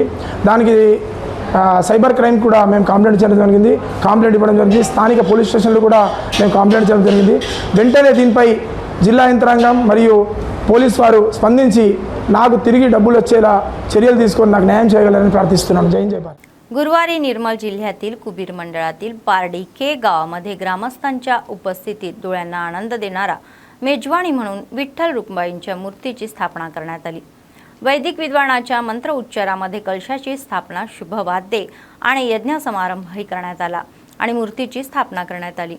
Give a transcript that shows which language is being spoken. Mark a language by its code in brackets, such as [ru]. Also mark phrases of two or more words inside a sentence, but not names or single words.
[te] దానికి [en] cyber crime [te] కూడా మేము కంప్లైంట్ చేయడం జరిగింది, కంప్లైంట్ ఇవ్వడం జరిగింది। స్థానిక పోలీస్ స్టేషన్లో కూడా మేము కంప్లైంట్ చేయడం జరిగింది। వెంటనే దీనిపై జిల్లా యంత్రాంగం మరియు పోలీస్ వారు స్పందించి నాకు తిరిగి డబ్బులు వచ్చేలా చర్యలు తీసుకొని నాకు న్యాయం చేయగలరని ప్రార్థిస్తున్నాను। జై జై భారత్। [mr] गुरुवारी निर्मल जिल्ह्यातील कुबीर मंडळातील पारडी के गावामध्ये ग्रामस्थांच्या उपस्थितीत डोळ्यांना आनंद देणारा मेजवानी म्हणून विठ्ठल रुक्माईंच्या मूर्तीची स्थापना करण्यात आली। वैदिक विद्वानाच्या मंत्र उच्चारामध्ये कलशाची स्थापना, शुभवाद्ये आणि यज्ञ समारंभही करण्यात आला आणि मूर्तीची स्थापना करण्यात आली।